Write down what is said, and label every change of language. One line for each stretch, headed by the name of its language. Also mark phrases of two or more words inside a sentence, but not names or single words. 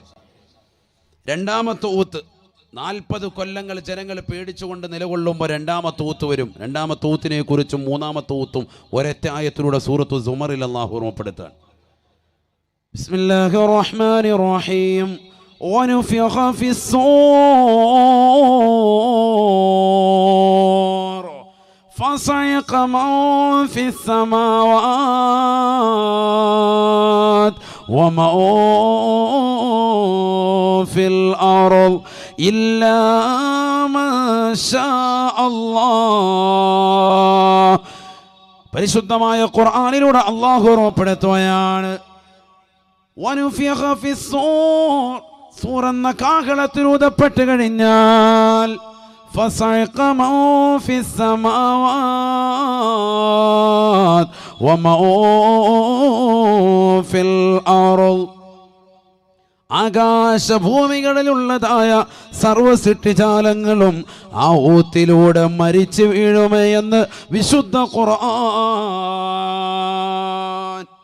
Malayalam: രണ്ടാമത്തെ ഊത്ത്, 40 കൊല്ലങ്ങൾ ജനങ്ങൾ പേടിച്ചുകൊണ്ട് നിലകൊള്ളുമ്പോൾ രണ്ടാമത്തെ ഊത്ത് വരും. രണ്ടാമത്തെ ഊത്തിനെ കുറിച്ചും മൂന്നാമത്തെ ഊത്തും ഒരൊറ്റ ആയത്തിലൂടെ സൂറത്തു സുമറിൽ അള്ളാഹു ഓർമ്മപ്പെടുത്താൻ.
Arabic: بسم الله الرحمن الرحيم. ونفخ في الصور فصعق من في السماوات ومن في الأرض إلا من شاء الله.
Malayalam: പരിശുദ്ധമായ ഖുർആനിലൂടെ അല്ലാഹു ഓർമ്മപ്പെടുത്തുകയാണ്.
Arabic: ونفخ في الصور,
Malayalam: സൂറെന്ന കാഹളത്തിൽ ഊതപ്പെട്ട് കഴിഞ്ഞാൽ
Arabic: فصعق من في السماوات ومن في الأرض,
Malayalam: ആകാശഭൂമികളിലുള്ളതായ സർവ്വ സൃഷ്ടിജാലങ്ങളും ആ ഊത്തിലൂടെ മരിച്ചു വീഴുമേ എന്ന് വിശുദ്ധ ഖുർആൻ.